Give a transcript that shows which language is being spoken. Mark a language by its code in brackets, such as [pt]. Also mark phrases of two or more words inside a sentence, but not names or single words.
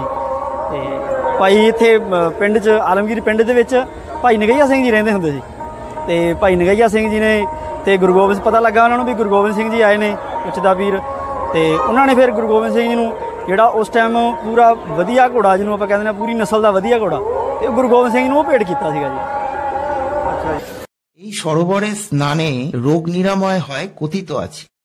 [pa] ਤੇ ਭਾਈ ਇੱਥੇ ਪਿੰਡ 'ਚ ਆਲਮਗੀਰ ਪਿੰਡ ਦੇ ਵਿੱਚ ਭਾਈ ਨਗਈਆ ਸਿੰਘ ਜੀ ਰਹਿੰਦੇ ਹੁੰਦੇ ਸੀ। ਤੇ ਭਾਈ ਨਗਈਆ ਸਿੰਘ ਜੀ ਨੇ ਤੇ ਗੁਰੂ ਗੋਬਿੰਦ ਪਤਾ ਲੱਗਾ ਉਹਨਾਂ ਨੂੰ ਵੀ ਗੁਰੂ ਗੋਬਿੰਦ ਸਿੰਘ ਜੀ ਆਏ ਨੇ ਉੱਚ ਦਾ ਪੀਰ। ਤੇ ਉਹਨਾਂ ਨੇ ਫਿਰ ਗੁਰੂ ਗੋਬਿੰਦ ਸਿੰਘ ਜੀ ਨੂੰ ਜਿਹੜਾ ਉਸ ਟਾਈਮ ਪੂਰਾ ਵਧੀਆ ਘੋੜਾ, ਜਿਹਨੂੰ ਆਪਾਂ ਕਹਿੰਦੇ ਨੇ ਪੂਰੀ ਨਸਲ ਦਾ ਵਧੀਆ ਘੋੜਾ, ਤੇ ਗੁਰੂ ਗੋਬਿੰਦ ਸਿੰਘ ਨੂੰ ਉਹ ਭੇਟ ਕੀਤਾ ਸੀਗਾ ਜੀ। [bn] এই সরোবরে স্নানে রোগ নিরাময় হয় কথিত আছে।